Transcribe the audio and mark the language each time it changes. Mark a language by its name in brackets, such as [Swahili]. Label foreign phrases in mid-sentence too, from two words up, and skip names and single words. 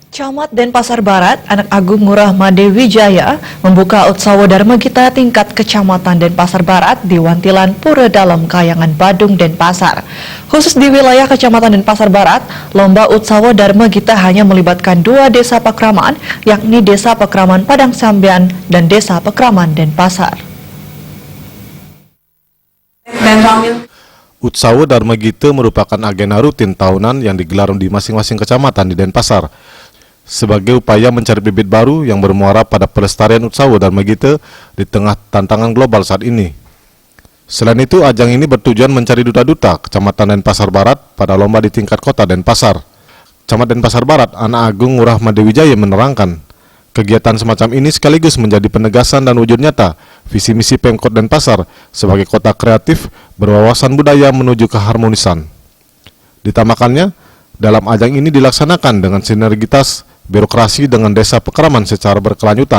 [Indonesian] Camat Denpasar Barat, Anak Agung Ngurah Made Wijaya, membuka Utsawa Dharma Gita tingkat Kecamatan Denpasar Barat di Wantilan Pura Dalam Kayangan Badung Denpasar. Khusus di wilayah Kecamatan Denpasar Barat, lomba Utsawa Dharma Gita hanya melibatkan 2 desa Pakraman, yakni Desa Pakraman Padang Sambian dan Desa Pakraman Denpasar. Utsawa Dharma Gita merupakan agenda rutin tahunan yang digelar di masing-masing kecamatan di Denpasar sebagai upaya mencari bibit baru yang bermuara pada pelestarian Utsawa Dharma Gita di tengah tantangan global saat ini. Selain itu, ajang ini bertujuan mencari duta-duta Kecamatan Denpasar Barat pada lomba di tingkat kota Denpasar. Camat Denpasar Barat, Anak Agung Ngurah Made Wijaya menerangkan, kegiatan semacam ini sekaligus menjadi penegasan dan wujud nyata visi misi Pemkot Denpasar sebagai kota kreatif berwawasan budaya menuju keharmonisan. Ditambahkannya, dalam ajang ini dilaksanakan dengan sinergitas birokrasi dengan desa Pakraman secara berkelanjutan.